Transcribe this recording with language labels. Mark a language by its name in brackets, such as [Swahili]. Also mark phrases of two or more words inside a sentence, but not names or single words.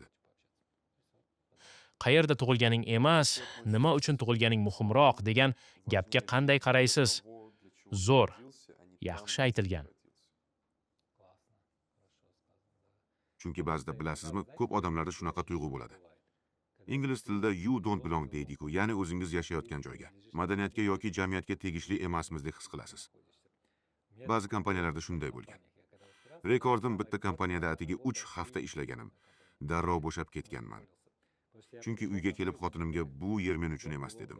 [Uzbek] Qayerda tug'ilganing emas, nima uchun tug'ilganing muhimroq degan gapga qanday qaraysiz? Zo'r, yaxshi aytilgan. Chunki ba'zida bilasizmi, ko'p odamlarda shunaqa tuyg'u bo'ladi. Ingliz tilida [English] you don't belong [Uzbek] deydi-ku, ya'ni o'zingiz yashayotgan joyga, madaniyatga yoki jamiyatga tegishli emasmizdek his qilasiz. Ba'zi kompaniyalarda shunday bo'lgan. Rekordim bitta kompaniyada atigi 3 hafta ishlaganim. Darrov bo'shab ketganman. Chunki uyga kelib xotinimga bu yer men uchun emas dedim.